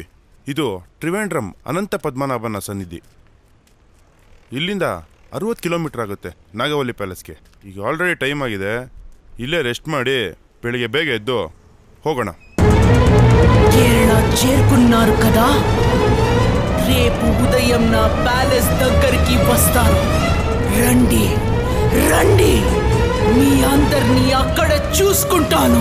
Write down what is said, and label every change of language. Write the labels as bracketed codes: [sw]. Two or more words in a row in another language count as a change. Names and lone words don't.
[kn] ಇದು ತ್ರಿವೇಂದ್ರಂ ಅನಂತ ಪದ್ಮನಾಭನ ಸನ್ನಿಧಿ. ಇಲ್ಲಿಂದ 60 ಕಿಲೋಮೀಟರ್ ಆಗುತ್ತೆ ನಾಗವಲ್ಲಿ ಪ್ಯಾಲೇಸ್ಗೆ. ಈಗ [en] already time [kn] ಆಗಿದೆ, ಇಲ್ಲೇ ರೆಸ್ಟ್ ಮಾಡಿ ಬೆಳಿಗ್ಗೆ ಬೇಗ ಎದ್ದು ಹೋಗೋಣ. [te] కేరళ చేరుకున్నారు కదా, రేపు ఉదయం నా ప్యాలెస్ దగ్గరికి వస్తారు. రండి, రండి మీ అందరినీ అక్కడ చూసుకుంటాను.